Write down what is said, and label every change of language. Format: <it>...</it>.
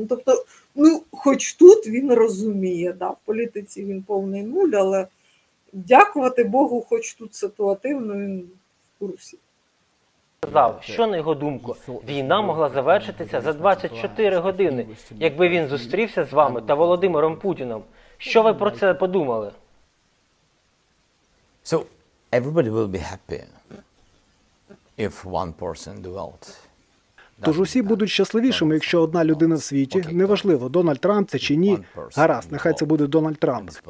<uk>Тобто, хоч тут він розуміє, в політиці він повний нуль, але дякувати Богу, хоч тут ситуативно він в курсі. що, на його думку, війна могла завершитися за 24 години, якби він зустрівся з вами та Володимиром Путіним. Що ви про це подумали?</uk> <en>So everybody will be happy if one person in the world.</en> <uk>Тож усі будуть щасливішими, якщо одна людина в світі, неважливо, Дональд Трамп це чи ні, гаразд, нехай це буде Дональд Трамп.</uk>